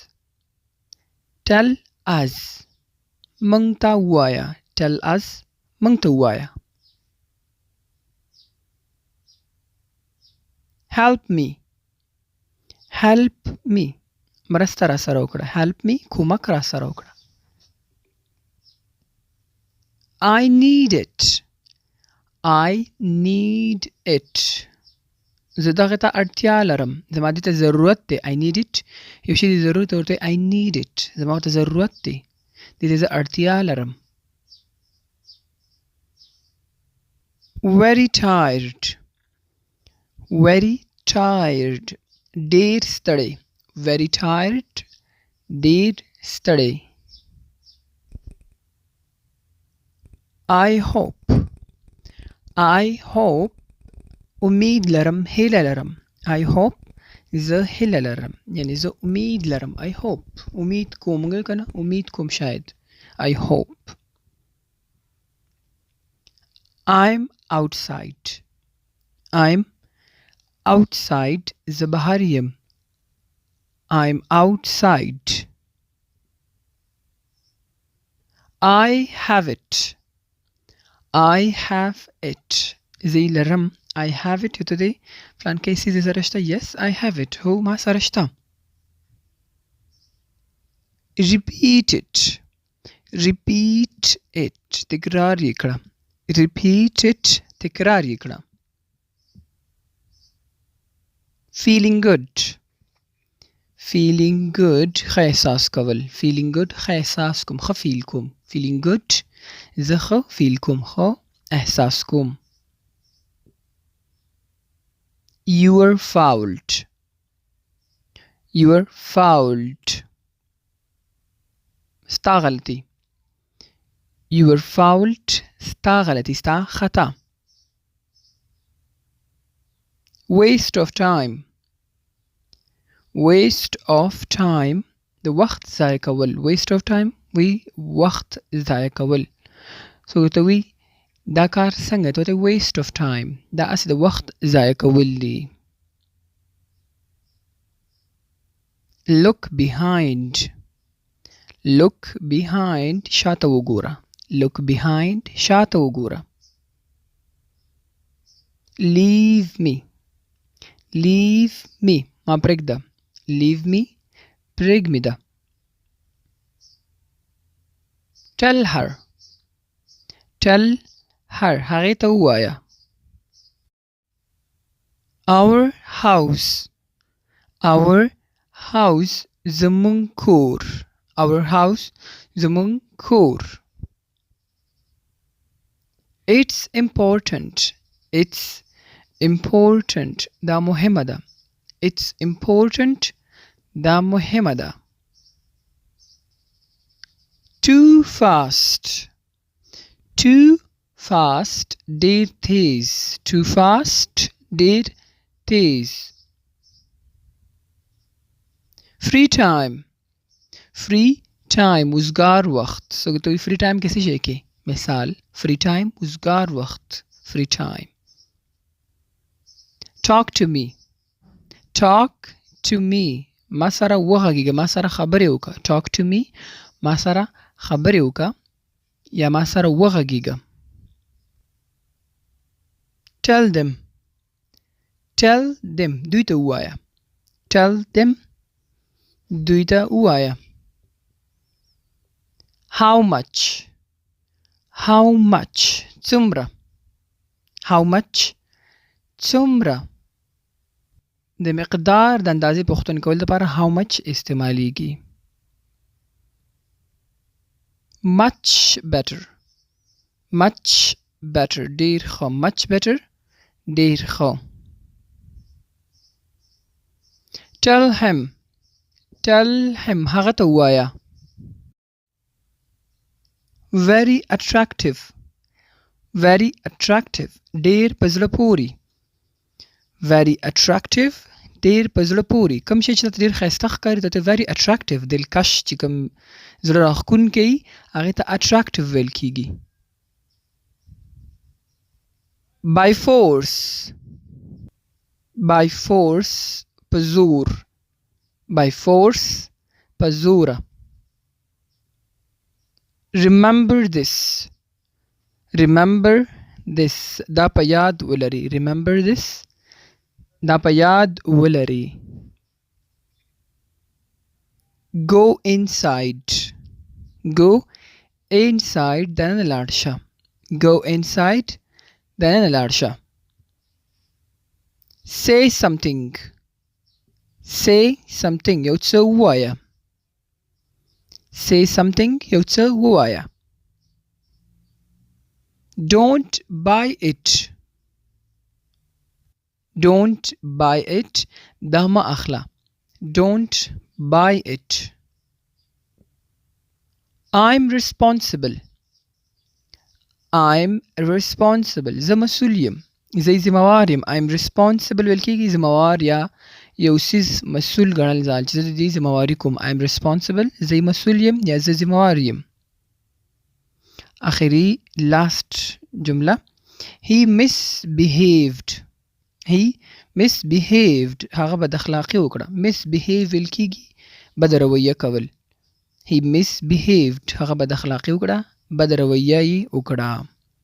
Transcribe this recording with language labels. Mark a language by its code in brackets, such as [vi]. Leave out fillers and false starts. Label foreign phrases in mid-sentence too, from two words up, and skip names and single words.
[en] tell us [ps] مونږ ته ووایه. [en] tell us [ps] مونږ ته ووایه. [en] help me. help me [ps] مرسته را سره وکړه. [en] help me [ps] کومک را سره وکړه. [en] I need it. I need it [ps] زه دغه ته اړتیا لرم. زما دې ته ضرورت دی. [en] I need it [ps] یو شی دی ضرورت ورته. [en] I need it [ps] زما ته ضرورت دی. دې ته زه اړتیا لرم. [en] very tired. very tired [ps] ډیر ستړی. [en] very tired [ps] ډیر ستړی. [en] I hope. I hope [ps] امید لرم، هیله لرم. [en] I hope [ps] زه هیله لرم یعنی زه امید لرم. [en] I hope [ps] امید کوم کنه، امید کوم شاید. [en] I hope. I'm outside. I'm outside [ps] زه بهر یم. [en] I'm outside. I have it. I have it [ps] زه یې لرم. [en] I have it [ps] یو ته دی فلان کیسی زه سره شته. [en] yes I have it [ps] هو ما سره شته. [en] repeat it. repeat it [ps] تکرار یې کړه. [en] repeat it [ps] تکرار یې کړه. [en] feeling good. feeling good [ps] ښه احساس کول. [en] feeling good [ps] ښه احساس کوم، ښه فیل کوم. [en] feeling good [ps] زه ښه فیل کوم، ښه احساس کوم. [en] you're fouled. you're fouled [ps] ستا غلطی. [en] you're fouled [ps] ستا غلطی، ستا خطا. [en] waste of time. waste of time [ps] د وخت ضایع کول. [en] waste of time [ps] وی وخت ضایع کول. so ته وی دا کار څنګه ته [en] waste of time [ps] دا اصل د وخت ضایع کول دی. [en] look behind. look behind [ps] شاته وګوره. [en] look behind [ps] شاته وګوره. [en] leave me. leave me [ps] ما پرېږده. [en] leave me پرېږده. tell her. tell her [ps] هغې ته ووایه. [en] our house. our house [ps] زمونږ کور. [en] our house [ps] زمونږ کور. [en] it's important. it's important [ps] دا مهمه ده. [en] it's important [ps] دا مهمه ده. [en] too fast. too fast [ps] ډیر تیز. [en] too fast [ps] ډیر تیز. [en] free time. free time [ps] وزګار وخت. so تو [en] free time [ps] کسی شي کې مثال [en] free time [ps] وزګار وخت. [en] free time. talk to me. talk to me [ps] ما سره وغږیږه، ما سره خبرې وکړه. [en] talk to me [ps] ما سره خبرې وکړه یا ما سره وغږیږه. [en] tell them. tell them [ps] دوی ته ووایه. [en] tell them [ps] دوی ته ووایه. [en] how much. how much څومره. how much څومره. [ps] د مقدار د اندازې پوښتنه کول لپاره [en] how much [ps] استعمالیږي. [en] much better much better [ps] ډیر ښه [en] much better [ps] ډیر ښه. [en] tell him [ps] هغه ته ووایه. [en] very attractive [ps] ډیر په زړه پورې. [en] very attractive [ps] ډیر په زړه پورې. کوم شی چې درته ډیر ښایسته ښکاري ته [en] very attractive [ps] دلکش چې کوم زړه راښکونکی هغې ته attractive ویل کیږي. [en] by force [ps] په زور. [en] by force [ps] په زوره. [en] remember this [ps] دا په یاد ولري. [en] remember this [ps] دا په یاد ولري. [en] go inside [ps] دننه لاړ شه. [en] go inside [ps] دننه لاړ شه. [en] say something [ps] یو څه ووایه. [en] say something [ps] یو څه ووایه. [en] don't buy it [ps] دا مه اخله. [en] don't buy it. I'm responsible [ps] زه مسؤل یم. زه ذمہوار یم. [en] I'm responsible [ps] ویل کېږي ذمہوار یا یو څیز مسؤل ګڼل ځان چې زه د دې ذمہواري کوم. [en] I'm responsible [ps] زه مسؤل یم یا زه ذمہوار یم. آخري last جمله [en] he misbehaved [ps] هغه بد اخلاقي وکړه. misbehave ویل کېږي بد رویه کول. [en] he misbehaved [ps] هغه بد اخلاقي وکړه بد رویه یې وکړه.